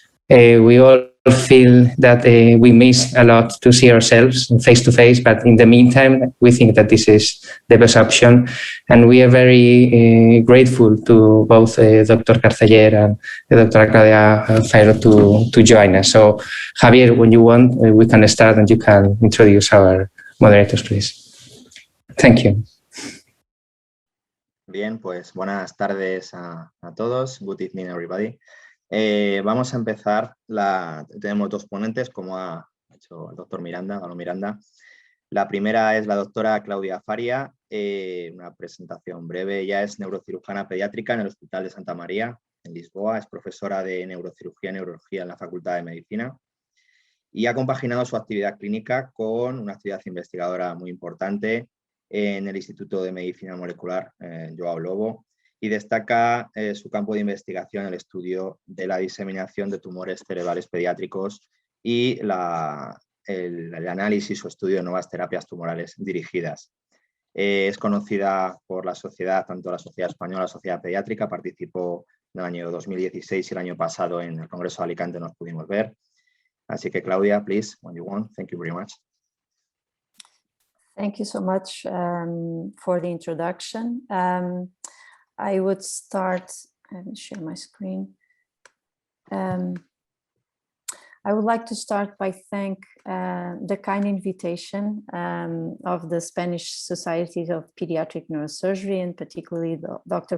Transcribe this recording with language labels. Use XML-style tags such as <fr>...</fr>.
<en>We all feel that we miss a lot to see ourselves face to face, but in the meantime, we think that this is the best option. And we are very grateful to both Dr. Carceller and Dr. Claudia to join us. So, Javier, when you want, we can start and you can introduce our moderators, please. Thank you.</en> <es>Bien, pues buenas tardes a todos.</es> <en>Good evening, everybody.</en> <es>Vamos a empezar. Tenemos dos ponentes, como ha hecho el doctor Miranda. La primera es la doctora Claudia Faria, una presentación breve. Ella es neurocirujana pediátrica en el Hospital de Santa María, en Lisboa. Es profesora de neurocirugía y neurología en la Facultad de Medicina y ha compaginado su actividad clínica con una actividad investigadora muy importante en el Instituto de Medicina Molecular João Lobo, y destaca su campo de investigación en el estudio de la diseminación de tumores cerebrales pediátricos y el análisis o estudio de nuevas terapias tumorales dirigidas. Es conocida por la sociedad, tanto la Sociedad Española, la Sociedad Pediátrica, participó en el año 2016 y el año pasado en el Congreso de Alicante nos pudimos ver. Así que Claudia,</es> <en>please, when you want. Thank you very much. Thank you so much for the introduction. I would start, let me share my screen. I would like to start by thank the kind invitation of the Spanish Society of Pediatric Neurosurgery, and particularly Dr.</en>